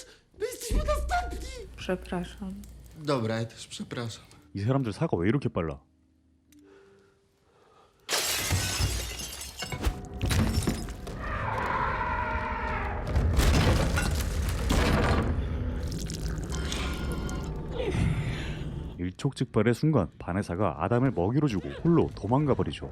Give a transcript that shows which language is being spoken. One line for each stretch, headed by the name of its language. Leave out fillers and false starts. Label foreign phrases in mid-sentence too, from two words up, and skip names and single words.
Polish: My jesteśmy następni! Przepraszam. Dobra, ja też przepraszam.
Korean: 이 사람들 사가 왜 이렇게 빨라? 일촉즉발의 순간 바네사가 아담을 먹이로 주고 홀로 도망가 버리죠.